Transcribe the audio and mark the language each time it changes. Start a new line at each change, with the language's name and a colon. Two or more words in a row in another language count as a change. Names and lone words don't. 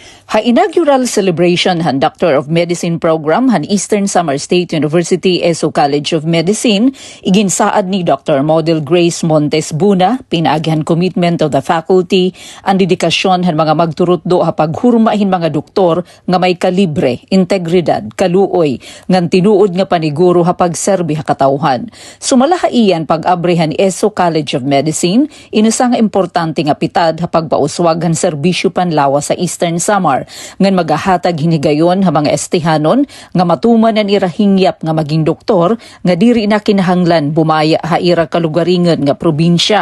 Waray: Ha-inaugural celebration han Doctor of Medicine program han Eastern Samar State University ESO College of Medicine iginsaad ni Dr. Model Grace Montes Buna pinaghan
English: commitment of the faculty
Waray: ang dedikasyon han mga magturutdo ha paghurmahin mga doktor nga may kalibre, integridad, kaluoy ngan tinuod nga paniguro ha pagserbi ha katawhan. Sumalaha iyan pag-abrihan ESO College of Medicine inusa nga importante nga pitad ha pagpauswag han serbisyo panlawas sa Eastern Samar ngan magahatag hinigayon ha mga estihanon nga matuman ang irahingyap nga maging doktor nga diri na kinahanglan bumaya ha ira kalugaringan nga probinsya.